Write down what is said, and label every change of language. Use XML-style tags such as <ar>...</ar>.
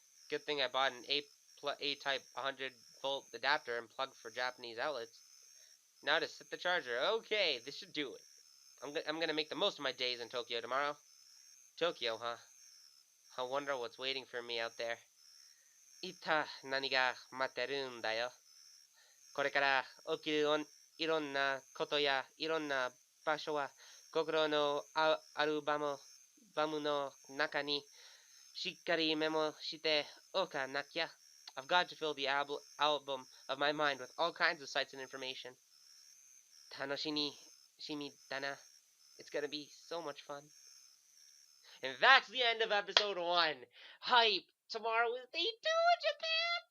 <en>Good thing I bought an A-type 100-volt adapter and plug for Japanese outlets. Now to set the charger. Okay, this should do it. I'm gonna make the most of my days in Tokyo tomorrow. Tokyo, huh? I wonder what's waiting for me out there.</en> <ja>Ita nani ga materu n da yo. これから起きるいろんなことやいろんな場所は心のアルバムの中にしっかりメモしておかなきゃ.</ja> <en>I've got to fill the album of my mind with all kinds of sights and information.</en> <ja>楽しみだな.</ja> <en>It's gonna be so much fun. And that's the end of episode 1. Hype! Tomorrow is day 2 in Japan!</en>